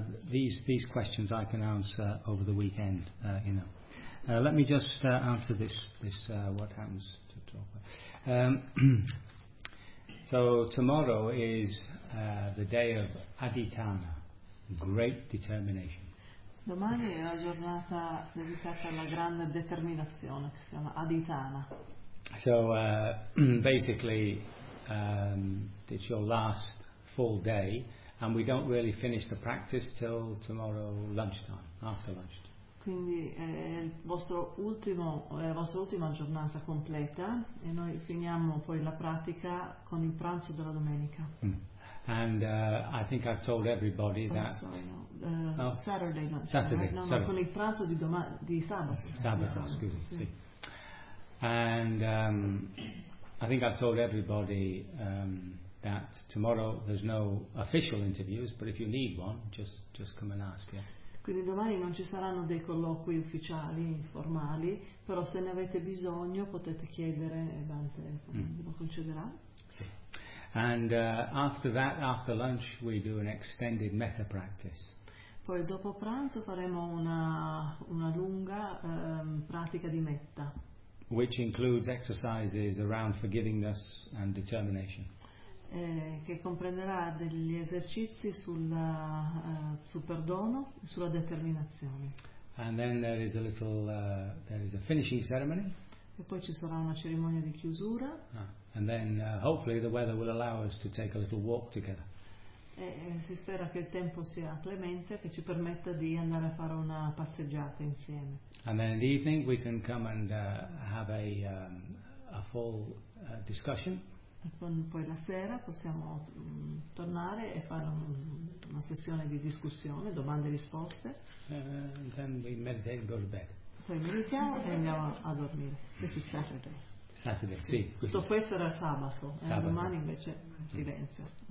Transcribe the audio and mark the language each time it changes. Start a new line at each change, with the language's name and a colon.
English: These questions I can answer over the weekend, you know. Let me just answer this what happens to talk about. So tomorrow is the day of Aditana, great determination.
Italian: Domani è la giornata dedicata alla grande determinazione, che si chiama Aditana.
English: So basically it's your last full day. And we don't really finish the practice till tomorrow lunchtime, after lunchtime.
Italian: Quindi è il vostro ultimo, è la vostra ultima giornata completa, e noi finiamo poi la pratica con il pranzo della domenica.
English: And I think I've told everybody that. Saturday lunch. Saturday.
Italian: Con il pranzo di sabato. Sabato. Sì.
English: And I think I've told everybody. That tomorrow there's no official interviews, but if you need one, just come and ask. Yeah.
Italian: Quindi domani non ci saranno dei colloqui ufficiali informali, però se ne avete bisogno potete chiedere e Dante lo concederà. Sì.
English: And after that, after lunch, we do an extended metta practice.
Italian: Poi dopo pranzo faremo una lunga pratica di metta.
English: Which includes exercises around forgiveness and determination.
Italian: Che comprenderà degli esercizi sul perdono e sulla determinazione.
English: And then there is a little there is a finishing ceremony.
Italian: E poi ci sarà una cerimonia di chiusura.
English: And then hopefully the weather will allow us to take a little walk together.
Italian: E si spera che il tempo sia clemente, che ci permetta di andare a fare una passeggiata insieme.
English: And then in the evening we can come and have a full discussion.
Italian: Poi la sera possiamo tornare e fare una sessione di discussione, domande e risposte.
English: Then we meditate and go to bed.
Italian: Poi meditiamo e andiamo a dormire. Questo è Saturday. Saturday, sì. Tutto questo era sabato, sabato. Domani invece silenzio.